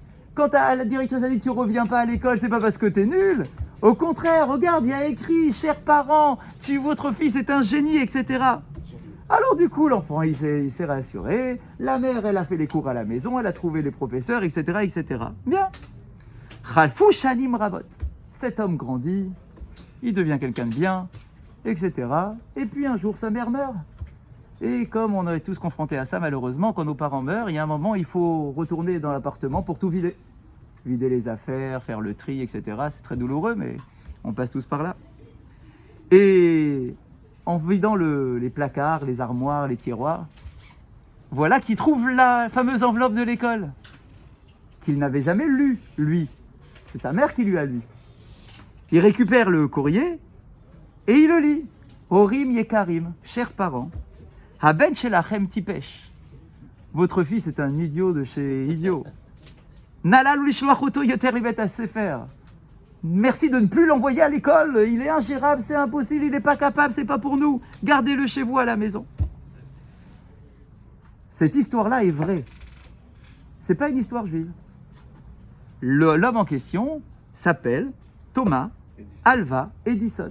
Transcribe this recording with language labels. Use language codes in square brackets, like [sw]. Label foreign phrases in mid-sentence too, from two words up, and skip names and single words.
[fr] Quand la directrice a dit que tu ne reviens pas à l'école, c'est pas parce que tu es nul. Au contraire, regarde, il y a écrit, chers parents, votre fils est un génie, etc. Alors du coup, l'enfant, il s'est rassuré. La mère, elle a fait les cours à la maison, elle a trouvé les professeurs, etc., etc. Bien. [he] חלפו שנים רבות. [fr] Cet homme grandit, il devient quelqu'un de bien, etc. Et puis un jour, sa mère meurt. Et comme on est tous confrontés à ça, malheureusement, quand nos parents meurent, il y a un moment, il faut retourner dans l'appartement pour tout vider. Vider les affaires, faire le tri, etc. C'est très douloureux, mais on passe tous par là. Et en vidant les placards, les armoires, les tiroirs, voilà qu'il trouve la fameuse enveloppe de l'école, qu'il n'avait jamais lue, lui. C'est sa mère qui lui a lu. Il récupère le courrier et il le lit. [he] הורים יקרים, [fr] chers parents, [he] הבן שלכם טיפש. [fr] Votre fils est un idiot de chez idiot. [he] נא לא לשלוח אותו יותר לבית הספר. [fr] Merci de ne plus l'envoyer à l'école. Il est ingérable, c'est impossible, il n'est pas capable, c'est pas pour nous. Gardez-le chez vous à la maison. Cette histoire-là est vraie. c'est pas une histoire juive. L'homme en question s'appelle Thomas Alva Edison.